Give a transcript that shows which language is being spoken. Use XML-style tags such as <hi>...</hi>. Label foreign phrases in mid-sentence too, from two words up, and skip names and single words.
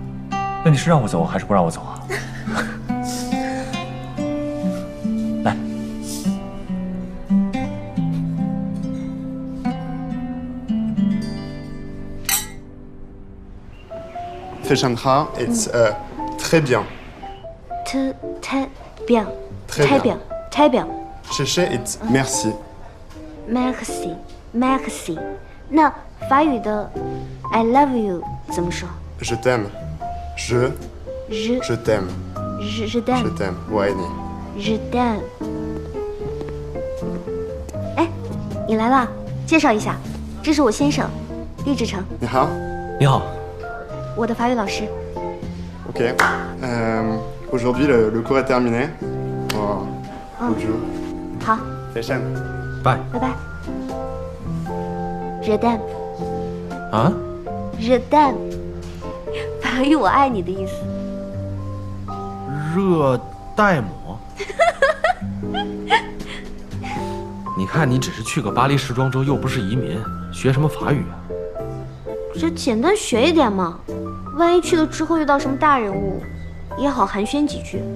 <zh>那你是让我走还是不让我走啊？来，非常好 ，it's</zh> <fr>très bien。 très bien， très bien， très bien。谢谢 ，it's merci。merci merci。</fr> <zh>那法语的</zh> <en>I love you</en> <zh>怎么说</zh> <fr>？Je t'aime。je t'aime。 je t'aime。</fr> <zh>我爱你。</zh> <fr>je t'aime。</fr> <zh>哎，你来了，介绍一下，这是我先生，厉志成。你好。你好。我的法语老师。</zh> <fr>OK。aujourd'hui le cours est terminé。bonjour。</fr> <zh>好。再见。拜。</zh> <fr>拜拜。Je t'aime。啊 Je t'aime，</fr> <zh>法语我爱你的意思。热带膜。你看，你只是去个巴黎时装周，又不是移民，学什么法语啊？这简单学一点嘛，万一去了之后遇到什么大人物，也好寒暄几句。</zh>